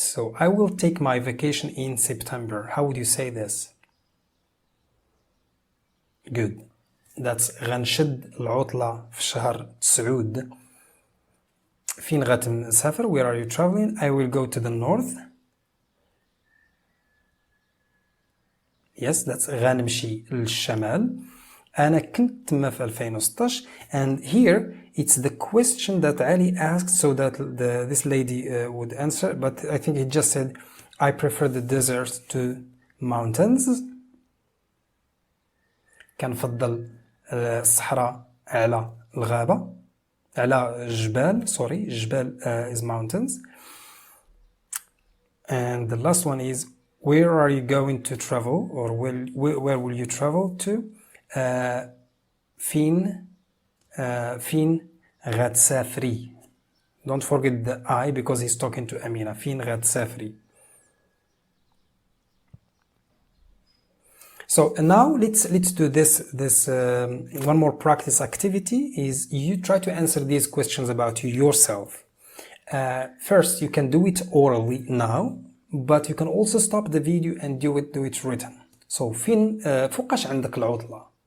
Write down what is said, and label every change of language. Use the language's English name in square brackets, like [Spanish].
[English] So I will take my vacation in September. How would you say this? Good. [Arabic] That's غنشد العطلة في شهر 9. فين غتسافر? [English] Where are you traveling? I will go to the north. Yes, that's [Arabic] غنمشي للشمال. أنا كنت تما في 2016. [English] And here it's the question that Ali asked so that this lady would answer, but I think he just said, I prefer the desert to mountains. [Arabic] كنفضل الصحراء على الغابة على الجبال. [English] Sorry, جبال is mountains. And the last one is, where are you going to travel, or where will you travel to? [Arabic] فين غتسافري. [English] Don't forget the I because he's talking to Amina. [Arabic] فين غاد تسافري. [English] So now let's do this one more practice activity is you try to answer these questions about yourself. First you can do it orally now, but you can also stop the video and do it written. [Arabic] So فين فوقاش عندك العطلة.